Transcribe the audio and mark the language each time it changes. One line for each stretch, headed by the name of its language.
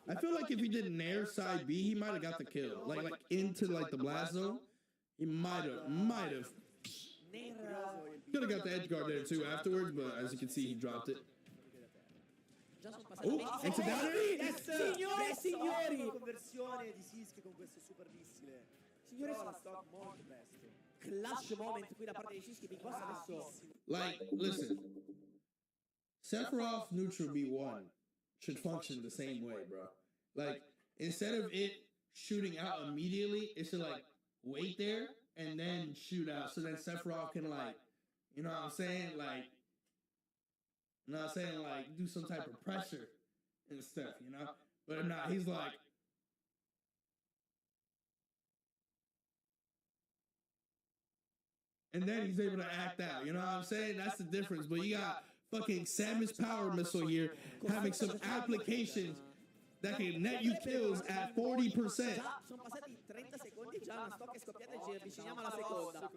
English: I feel like if he did Nair side B, he might have got the kill. Like into like the blast zone. He might have. Could have got the edge guard there too afterwards, but as you can see, he dropped it. Oh, into down there.
Italian: Signore e signori! Conversione di Siski con questo super missile. Signore, la stock molto presto. Clash moment qui da parte di Siski. Big Boss adesso.
English: Like, listen. Sephiroth neutral B1 should function the same way, bro. Like, instead of it shooting out immediately, it should like wait there and then shoot out. So then Sephiroth can like, you know what I'm saying? Like, you know what I'm saying? Like, do some type of pressure and stuff, you know? But nah, he's like, and then he's able to act out, you know what I'm saying? That's the difference. But you got fucking Samus Power Missile here having some applications that can net you kills at 40%.
Italian: Sono passati 30 secondi già, una stock è scoppiata e ci avviciniamo alla seconda.